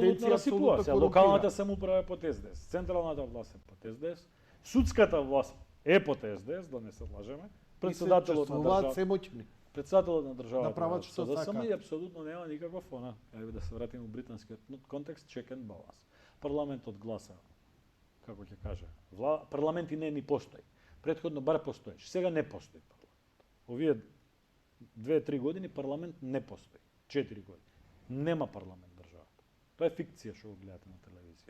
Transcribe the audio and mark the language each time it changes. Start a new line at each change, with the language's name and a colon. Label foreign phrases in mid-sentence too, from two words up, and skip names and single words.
Macedonian: тенденција расипува апсолутно се. корумпира. Локалната самоуправа е под СДС, централната власт е под СДС, судската власт е под СДС, да не се лажеме. И се Председателот на чувствуваат државата, се моќни. председателот на државата Да прават што СДСМ сакаат. и апсолутно нема никаков она. Еве да се вратиме у британскиот контекст,
English: check and balance.
Macedonian: Парламентот гласа, како ќе каже, парламент и не ни постои. Претходно бар постоеше, сега не постои парламент. Овие 2-3 години парламент не постои. 4 години. Нема парламент државата. Тоа е фикција што го гледате на телевизија.